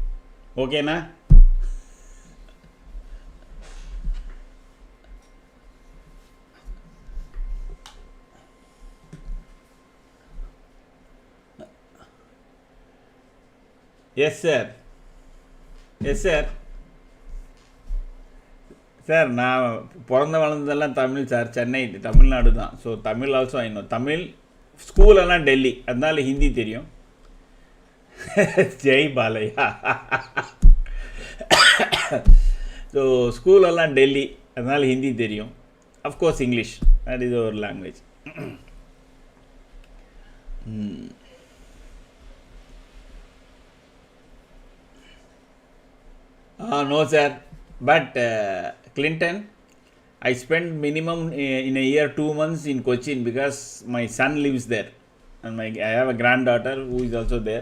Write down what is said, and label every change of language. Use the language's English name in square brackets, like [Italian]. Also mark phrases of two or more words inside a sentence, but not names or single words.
[English] okay-na? Yes sir, yes sir. [Tamil] சார் நான் பிறந்த வளர்ந்ததெல்லாம் தமிழ் சார். சென்னை, தமிழ்நாடு தான். ஸோ தமிழ் [English] also I know. [Tamil] தமிழ் ஸ்கூலெல்லாம் டெல்லி, அதனால ஹிந்தி தெரியும். ஜெய் பாலையா. ஸோ ஸ்கூலெல்லாம் டெல்லி, அதனால ஹிந்தி தெரியும். [English] Of course English, that is our language. No sir, but Clinton, I spend minimum in a year 2 months in Cochin because my son lives there, and I have a granddaughter who is also there.